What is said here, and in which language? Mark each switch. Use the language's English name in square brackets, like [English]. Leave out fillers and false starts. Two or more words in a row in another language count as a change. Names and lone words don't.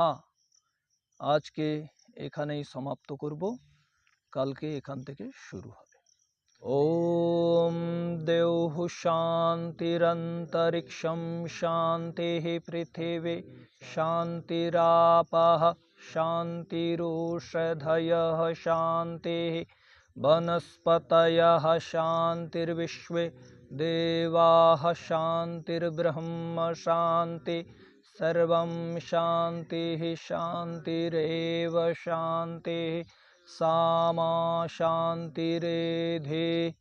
[Bangla] আজকে এখানেই সমাপ্ত করব, কালকে এখান থেকে শুরু হবে। [Sanskrit] ওম দেওঃ শান্তিরন্তরিক্ষং শান্তিঃ পৃথিবী শান্তিরাপঃ শান্তিরোষধয়ঃ শান্তিঃ वनस्पतयः शान्तिर्विश्वे देवाः शान्तिर्ब्रह्म शान्ति सर्वं शान्तिः शान्तिरेव शान्तिः सामा शान्तिरेधि।